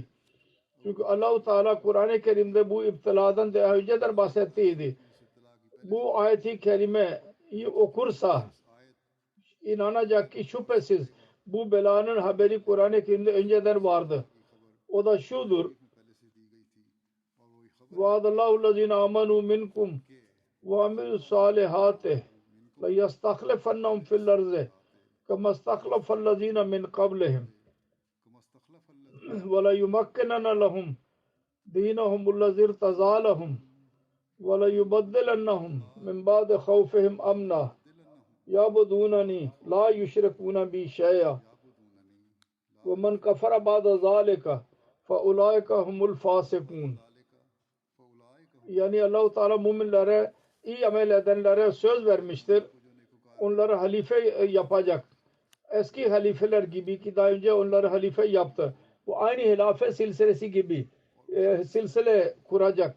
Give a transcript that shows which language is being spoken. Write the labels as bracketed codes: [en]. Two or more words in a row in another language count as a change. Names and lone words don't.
[tr] Çünkü Allah-u Teala Kur'an-ı Kerim'de bu iptiladan daha önceden bahsettiydi. Bu ayeti kerimeyi okursa inanacak ki şüphesiz bu belanın haberi Kur'an-ı Kerim'de önceden vardı. O da şudur. [ar] وعد الله الذين آمنوا منكم وعملوا الصالحات ليستخلفنهم في الأرض كما استخلف الذين من قبلهم وليمكنن لهم دينهم الذي ارتضى لهم وليبدلنهم من بعد خوفهم أمنا يعبدونني لا يشركون بي شيئا ومن كفر بعد ذلك فأولئك هم الفاسقون. [tr] Yani Allah-u Teala müminlere, iyi amel edenlere söz vermiştir. Onları halife yapacak. Eski halifeler gibi ki daha önce onları halife yaptı. Bu aynı hilafet silsilesi gibi silsile kuracak.